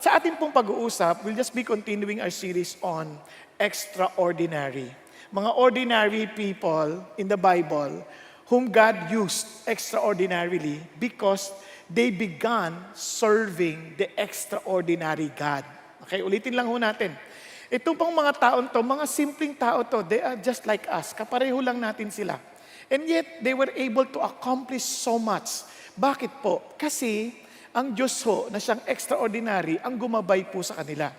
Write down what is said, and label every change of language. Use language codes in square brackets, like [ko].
[tl] Sa ating pong pag-uusap, [en] we'll just be continuing our series on extraordinary. Mga ordinary people in the Bible whom God used extraordinarily because they began serving the extraordinary God. [tl] Okay, ulitin lang ho natin. Ito pang mga taon to, mga simpleng tao to, [en] they are just like us. [tl] Kapareho lang natin sila. [en] And yet, they were able to accomplish so much. [tl] Bakit po? Kasi ang Diyos ho, na siyang extraordinary, ang gumabay po sa kanila.